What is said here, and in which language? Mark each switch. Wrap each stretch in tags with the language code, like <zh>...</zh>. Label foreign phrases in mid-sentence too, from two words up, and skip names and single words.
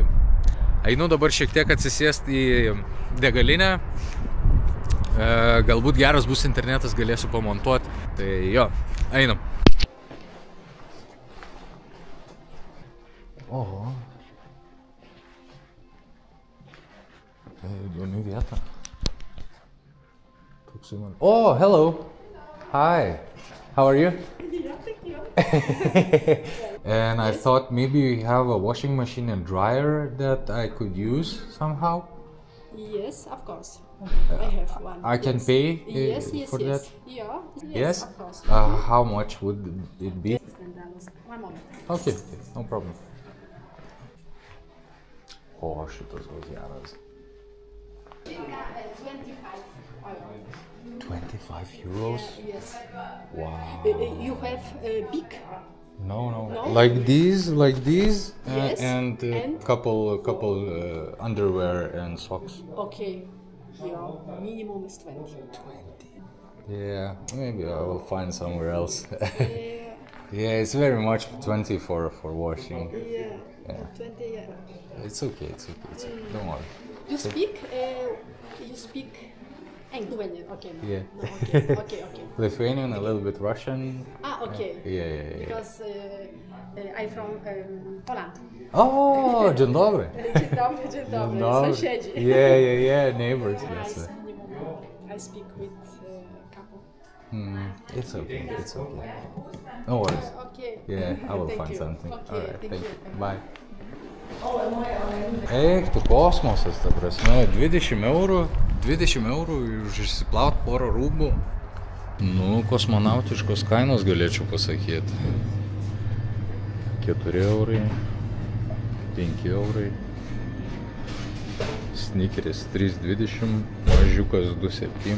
<lt>Einu dabar šiek tiek atsisėsti į degalinę. Galbūt geras bus internetas, galėsiu pamontuoti. Tai jo, einam. Oho. Įdomi vieta.</lt> <en>Oh, hello. Hi. How are you? And I thought maybe you have a washing machine and dryer that I could use somehow. Yes, of course. I have one. I can pay for that? Yeah. Yes? Of course. How much would it be? One moment. Okay, no problem.</en> <lt>O, šitas gal geras.</lt> <en>25 euros? Yes. Wow. You have big? No. Like these? Yes. And couple underwear and socks. Okay. Yeah, minimum is 20. Yeah, maybe I will find somewhere else. Yeah, it's very much 20 for washing. Yeah. 20, yeah. It's okay. Don't worry. You speak Lithuanian, okay. No. Yeah. No, okay. Lithuanian, a little bit Russian. Okay. Yeah. Because I'm from Poland.</en> <pl>Oh, dzień dobry. Dzień dobry. Sąsiedzi.</pl> <en>Yeah, neighbors. Yes. I speak with couple. It's okay. No worries. Okay. Yeah, I will find you. something. Okay, All right, thank thank you. you. Bye.</en> <lt>Eik, tu kosmosas, ta prasme, 20 eurų už išsiplaut porą rūbų. Nu, kosmonautiškos kainos galėčiau pasakyti. 4 eurai, 5 eurai, sneakeris 3,20, mažiukas 2,7.</lt>